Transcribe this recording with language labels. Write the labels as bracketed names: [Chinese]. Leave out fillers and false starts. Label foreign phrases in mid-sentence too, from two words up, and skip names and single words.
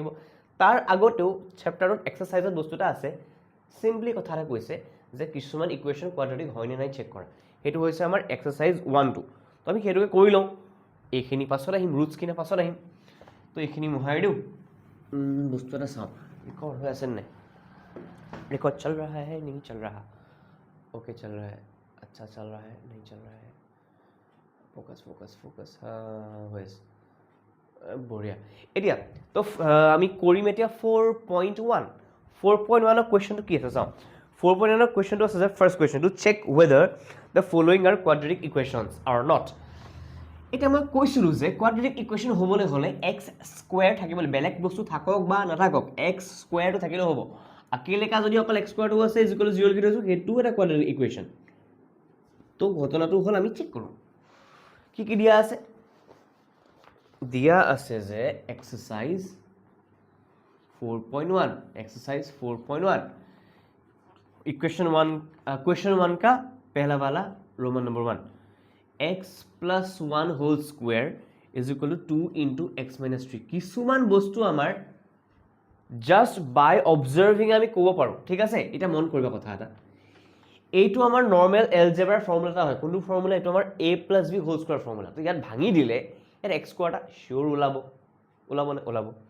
[Assamese] তাৰ আগতেও চেপ্টাৰত এক্সাৰচাইজত বস্তু এটা আছে, চিম্পলি কথা এটা কৈছে যে কিছুমান [English] equation quadratic [Assamese] হয়নে নাই চেক কৰা। সেইটো হৈছে আমাৰ এক্সাৰচাইজ 1-2। তো আমি সেইটোকে কৰি লওঁ, এইখিনি পাছত আহিম, ৰুটছখিনি পাছত আহিম। তো এইখিনি মোহাৰি দিওঁ, বস্তু এটা চাওঁ ৰেকৰ্ড হৈ আছে নাই। [Hindi] रिकॉर्ड चल रहा है नहीं चल रहा, ओके चल रहा है, अच्छा चल रहा है नहीं चल रहा है, [English] focus focus focus, [Hindi] हाँ [Assamese] হৈছে বঢ়িয়া। এতিয়া তো আমি কৰিম এতিয়া 4.1। 4.1ৰ কুৱেশ্যনটো কি আছে চাওঁ। 4.1ৰ কুৱেশ্যনটো আছে যে [English] first question check whether the following are quadratic equations or not. [Assamese] এতিয়া মই কৈছিলোঁ যে [English] quadratic equation [Assamese] হ'বলৈ হ'লে [English] x square [Assamese] থাকিব, বেলেগ বস্তু থাকক বা নাথাকক [English] x square [Assamese] থাকিলেও হ'ব। আকেলেকা যদি অকল [English] x square [Assamese] আছে ইকুৱেল 0 লিখি থৈছোঁ, সেইটোও এটা [English] quadratic equation. [Assamese] তো ঘটনাটো হ'ল আমি চেক কৰোঁ কি কি দিয়া আছে। দিয়া আছে যে এক্সাৰচাইজ 4.1, [Hindi] एक्सरसाइज 4.1 इक्वेशन 1 का पहला वाला [English] roman number [Hindi] 1 [English] x plus 1 whole square is equal to 2 into x minus 3. [Assamese] কিছুমান বস্তু আমাৰ [English] just by observing [Assamese] আমি ক'ব পাৰোঁ, ঠিক আছে। এটা মন কৰিবা কথা এটা, এইটো আমাৰ [English] normal algebra formula [Assamese] এটা হয়। কোনটো ফৰ্মুলা? এইটো আমাৰ [English] a plus b whole square formula. [Assamese] তো ইয়াত ভাঙি দিলে ইয়াত [English] x square [Assamese] চিয়'ৰ ওলাব।